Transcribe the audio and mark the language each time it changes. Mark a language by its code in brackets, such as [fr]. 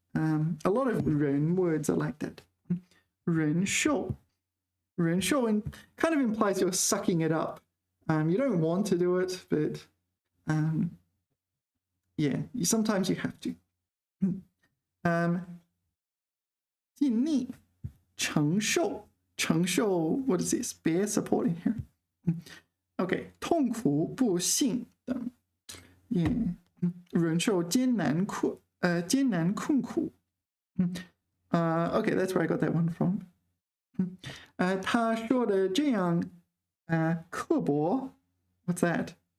[en] A lot of 忍 words are like that. 忍受 kind of implies you're sucking it up. You don't want to do it, but yeah, sometimes you have to. 尽力承受 what is this? Bear support in here. [zh] Okay, 痛苦不幸等 yeah. [en] 忍受艰难困苦 okay, that's where I got that one from. [zh] 他说的这样刻薄 what's that?